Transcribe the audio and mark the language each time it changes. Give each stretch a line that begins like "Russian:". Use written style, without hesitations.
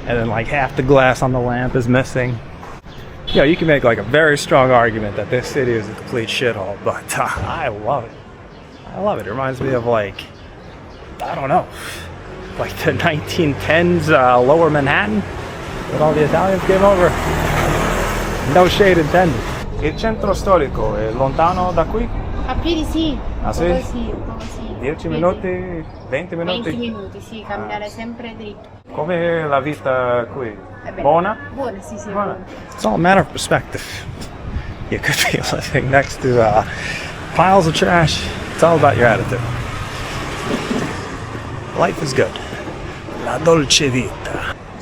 English: And then like half the glass on the lamp is missing. Yo, you can make like a very strong argument that this city is a complete shithole, but I love it. I love it. It reminds me of like, I don't know, like the 1910s Lower Manhattan that all the Italians came over. No shade intended.
Italian: Il centro storico è lontano da qui? A piedi sì. Ah, sì? Un po' sì. 10 minuti? 20 minuti? 20 minuti, sì, camminare sempre dritto. Com'è la vita qui? Beh, Buona? Buona, sì, sì. Buona. Buona.
English: It's all a matter of perspective. You could be living next to piles of trash. It's all about your attitude. Life is good. La dolce vita.